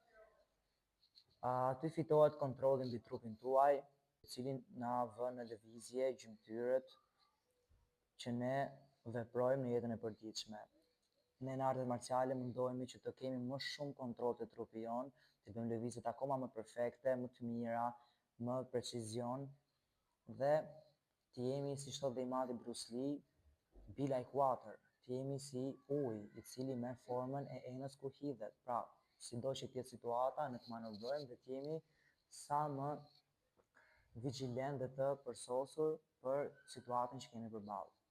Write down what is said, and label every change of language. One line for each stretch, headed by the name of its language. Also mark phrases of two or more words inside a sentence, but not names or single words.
Albanian: Aty fitohet kontrolli mbi trupin tuaj, i cili na vën në lëvizje gjymtyrët që ne veprojmë në jetën e përditshme. Ne në artet marciale mundohemi që të kemi më shumë kontroll të trupi jon, të bëjmë lëvizjet akoma më perfekte, më të mira, më precizion dhe të jemi, si thot dhe i madhi Bruce Lee,
English: be like water,
Albanian: të jemi si uji i cili merr formën e enës kur hidhet. Pra, sido që të jetë situata, ne të manovrojmë dhe të jemi sa më vigjilent dhe të përsosur për situatën që kemi përballë.